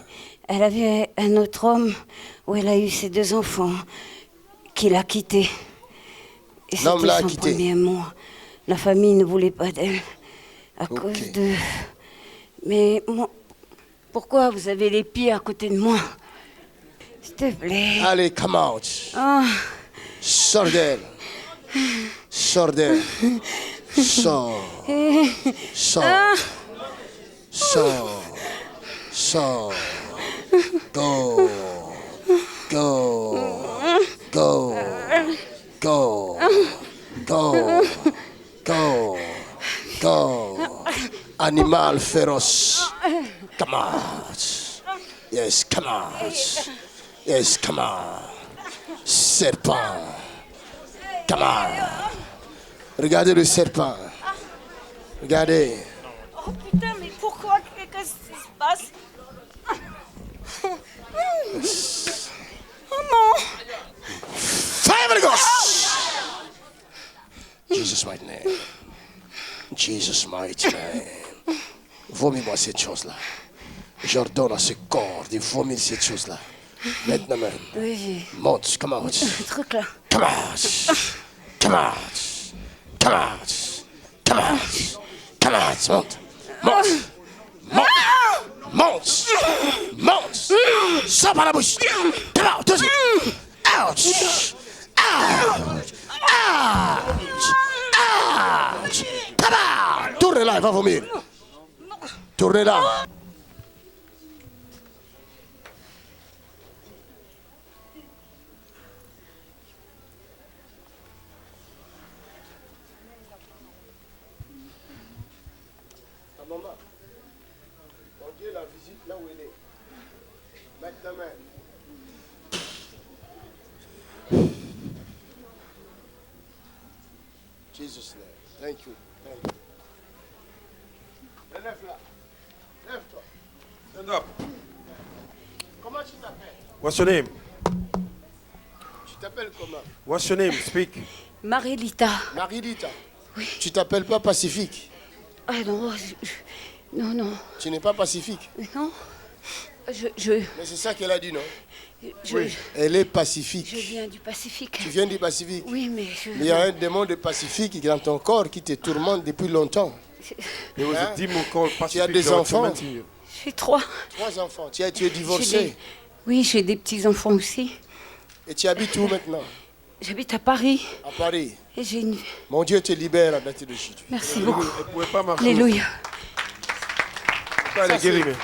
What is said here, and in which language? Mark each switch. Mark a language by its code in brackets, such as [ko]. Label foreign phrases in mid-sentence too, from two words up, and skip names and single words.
[fr] Elle avait un autre homme où elle a eu ses 2 enfants qu'il a quitté. Et L'homme c'était l'a son quitté. premier amour. La famille ne voulait pas d'elle à Ok. cause de... Mais moi, pourquoi vous avez les pieds à côté de moi? S'il te plaît. Allez, [en] come out. Ah, [fr] Sors d'elle. Sors d'elle. Sors. Sors. Sors. Sors. [en] Go. Go. Go. Go. Go. Go. Go. [fr] Animal féroce. [en] Come out. Yes, come out. Yes, come on. Serpent. Come on. [fr] Regardez le serpent. Regardez. Oh putain, mais pourquoi? Qu'est-ce qui se passe? Oh non! [en] Fire of the Ghost. Jesus mighty name. Jesus mighty name. [fr] Vomis-moi cette chose-là. J'ordonne à ce corps de vomir cette chose-là. Maintenant même. Oui, Monte, [en] come out. [fr] le truc là. [en] Come out. Come out. Come out. Come out. Come out. [fr] Monte. Monte. Monte. Monte. Monte. Sors par la bouche. [en] Come out. [fr] Tout de suite. Ouch. Ouch. Ouch. Ouch. [en] Come out. [fr] Tournez là, il va vomir. Tournez là. Dieu la visite là où elle est. Maintenant même. [en] Jesus name. Thank you. Thank you. [fr] Lève-la. Lève-toi. [en] Stand up. [fr] Comment tu t'appelles? [en] What's your name? [fr] Tu t'appelles comment? [en] What's your name? Speak. [fr] Marie-Lita. Marie-Lita. Oui. Tu t'appelles pas Pacifique? Ah non, non, non, Tu n'es pas Pacifique? non. Je, Mais c'est ça qu'elle a dit, non? je, Elle est pacifique. je viens du Pacifique. Tu viens du Pacifique? Oui, mais Mais il y a un démon de Pacifique qui est dans ton corps qui te tourmente depuis longtemps. [en] There was a demon called [fr] Tu as [en] Pacific [fr] des [en] that was [fr] enfants? [en] tormenting you. [fr] J'ai 3. 3 enfants. Tu es J'ai divorcé. Oui, j'ai des petits-enfants aussi. Et tu habites où maintenant? J'habite à Paris À Paris. et j'ai une... Mon Dieu te libère à date de Jésus. Merci beaucoup. Elle ne pouvait pas marcher. Alléluia. Pourquoi elle est guérie, mais